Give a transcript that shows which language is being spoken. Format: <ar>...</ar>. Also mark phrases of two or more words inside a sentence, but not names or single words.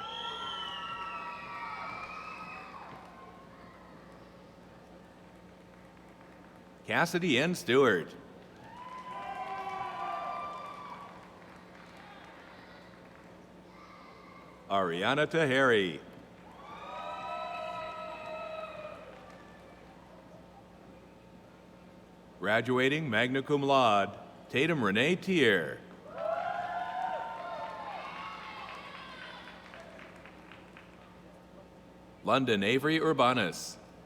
<en>Cassidy N. Stewart. Ariana Taheri. Graduating</en> <la>magna cum laude,</la> <en>Tatum Renee Tier. London Avery Urbanus.</en>